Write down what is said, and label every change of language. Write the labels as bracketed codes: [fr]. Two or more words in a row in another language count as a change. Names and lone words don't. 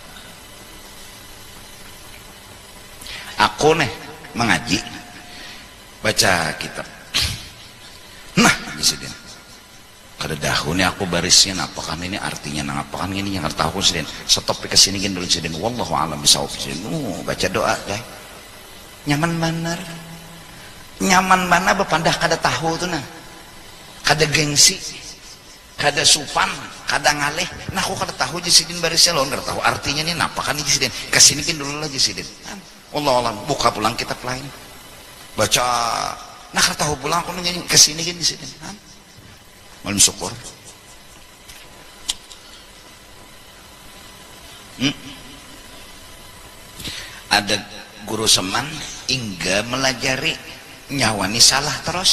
[bjn] Aku nih mengaji baca kitab. Nah, disini kada dahulu nih aku barisin apakah ini artinya nang apakah ini yang tahu sidin. Stop ke sini gini dulu sidin. [ar] والله أعلم بالصواب [bjn] sidin. Baca doa guys. Nyaman benar. Nyaman mana bepandah kada tahu tuh nah. Kada gengsi. Kada supan, kada ngaleh. Nah aku kada tahu sidin barisnya loh, kada tahu artinya nih apakah ini sidin. Kesini gini dulu lagi sidin. [ar] والله أعلم. [bjn] Buka pulang kitab lain. Baca. Nah kada tahu pulang aku nyanyi kesini gini sidin. Muallim Syukur. Ada guru Seman hingga melajari nyawani salah terus.